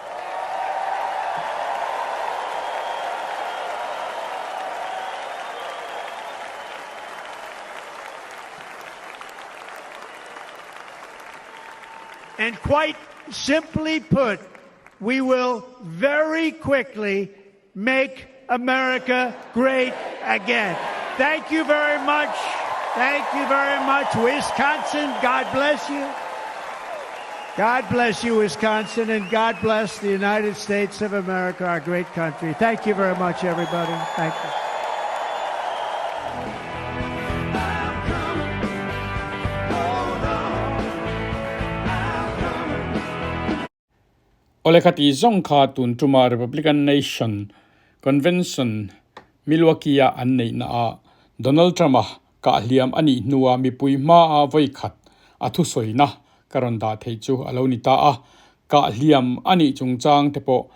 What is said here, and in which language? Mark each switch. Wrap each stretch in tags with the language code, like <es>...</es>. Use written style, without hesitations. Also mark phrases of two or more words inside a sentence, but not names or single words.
<en>And quite simply put, we will very quickly make America great again. Thank you very much. Thank you very much, Wisconsin. God bless you. God bless you, Wisconsin, and God bless the United States of America, our great country. Thank you very much, everybody. Thank you.</en> <lus>Olekati zongka tun tuma Republican Nation Convention Milwaukee anei na Donald Trump kahhliam anih nuwa mipui ma voikhat athu soina karonda theichu alonita kahhliam anih chungchang tepo</lus>